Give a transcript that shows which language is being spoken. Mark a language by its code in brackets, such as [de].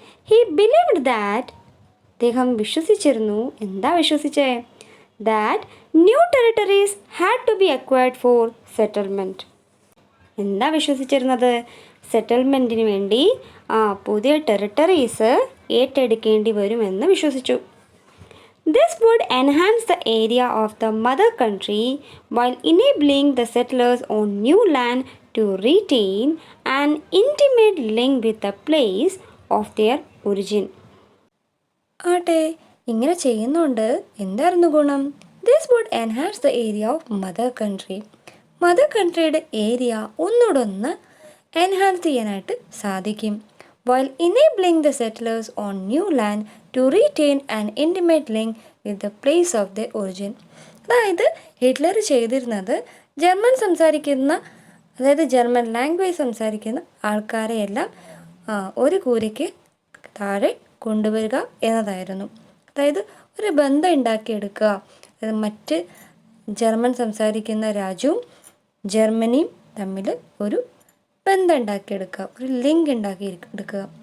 [en] he believed that, [ml] അദ്ദേഹം വിശ്വസിച്ചിരുന്നു, എന്താ വിശ്വസിച്ചേ? [en] That new territories had to be acquired for settlement. [ml] എന്താ വിശ്വസിച്ചിരുന്നത്? സെറ്റിൽമെൻറ്റിന് വേണ്ടി പുതിയ ടെറിട്ടറീസ് ഏറ്റെടുക്കേണ്ടി വരുമെന്ന് വിശ്വസിച്ചു. [en] This would enhance the area of the mother country while enabling the settlers on new land to retain an intimate link with the place of their origin. [ml] ആട്ടെ, ഇങ്ങനെ ചെയ്യുന്നുണ്ട് എന്തായിരുന്നു ഗുണം? [en] This would enhance the area of mother country. [ml] Mother കൺട്രിയുടെ area ഒന്നുകൂടൊന്ന് enhance ചെയ്യാനായിട്ട് സാധിക്കും. [en] while enabling the settlers on new land to retain an intimate link with the place of their origin. [ml] അതായത് Hitler ചെയ്തിരുന്നത് German സംസാരിക്കുന്ന, അതായത് German language സംസാരിക്കുന്ന ആൾക്കാരെയെല്ലാം ഒരു കൂരയ്ക്ക് താഴെ കൊണ്ടുവരിക എന്നതായിരുന്നു. അതായത് ഒരു ബന്ധം ഉണ്ടാക്കിയെടുക്കുക. അതായത് മറ്റ് ജർമ്മൻ സംസാരിക്കുന്ന രാജ്യവും ജർമ്മനിയും തമ്മിൽ ഒരു ബന്ധം ഉണ്ടാക്കിയെടുക്കുക, ഒരു ലിങ്ക് ഉണ്ടാക്കിയെടുക്കുക.